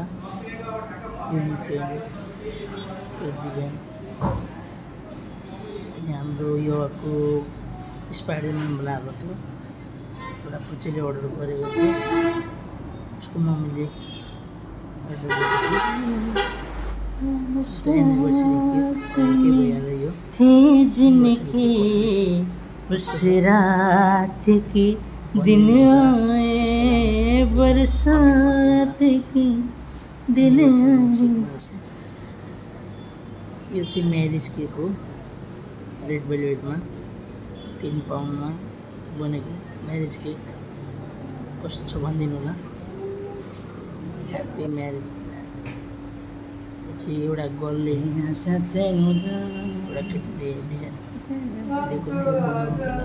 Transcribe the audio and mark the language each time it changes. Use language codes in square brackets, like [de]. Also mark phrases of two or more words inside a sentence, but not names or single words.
[en] unique cake design [ne] हाम्रो योको स्पाइडरम्यान बनाएको थियो। एउटा पुच्चेले अर्डर गरेको थियो, उसको मम्मीले अर्डर गरेको [hi] जिंदगी उस रात की दिन आए बरसात की दिन आए। [ne] यो चाहिँ [en] marriage cake [ne] हो, रेड वेलवेटमा 3 पाउन्डमा बनेको म्यारिज केक। कस्तो छ भनिदिनु होला। [en] happy marriage. [ne] यो चाहिँ एउटा गर्लले एउटा केटीले डिजाइन दिएको थियो बनाउनुको लागि।